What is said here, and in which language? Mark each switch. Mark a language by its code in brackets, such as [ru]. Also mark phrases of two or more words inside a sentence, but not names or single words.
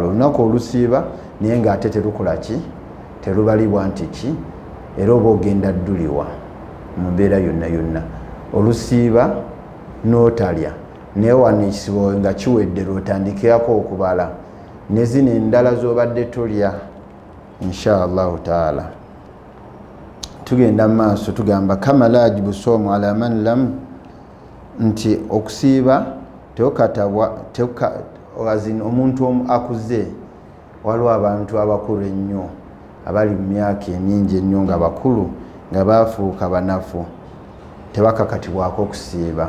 [lg] Olunaku olusiiba naye ng'ate terukola ki terubalibwa nti ki era oba ogenda dduliwa mu mbeera yonna olusiiba n'otalya naye wano ekisibo nga kiwedde lwotandikirako okubala ne zino endala z'obadde tolya [ar] إن شاء الله تعالى. [lg] Tugenda mu maaso tugamba [ar] كما لا يجب الصوم على من لم [lg] nti okusiiba teokatabwa omuntu akuze waliwo abantu abakulu ennyo abali mu myaka emingi ennyo nga bakulu nga bafuuka banafu tebakakatibwako okusiiba.